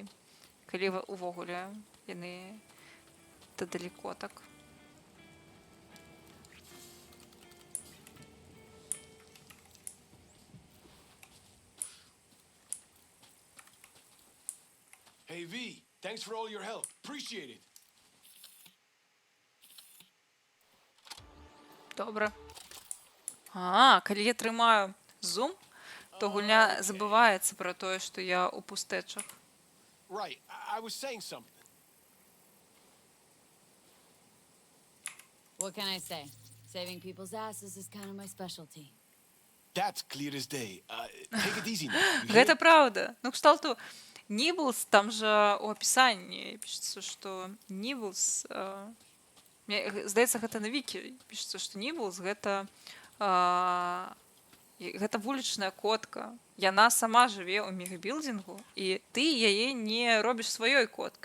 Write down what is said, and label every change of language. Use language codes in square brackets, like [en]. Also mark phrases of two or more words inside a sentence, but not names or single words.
[be] Калі ўвогуле яны дадалі котак. [en] Hey, V, thanks for all your help. Appreciate it. [be] Добра. Калі я трымаю зум, то гульня забываецца пра тое, што я ў пустэчах. [en] Right, I was saying something. What can I say? Saving people's asses is kind of my specialty. That's clear as day. Take it easy now. You hear? [be] Гэта праўда. Ну, кшталту, Ніблс, там жа у апісанні пішецца, што Ніблс... Здаецца, гэта на вікі пішецца, што Ніблс гэта вулічная котка. Яна сама жыве ў мегабілдингу, і ты яе не робіш сваёй коткай.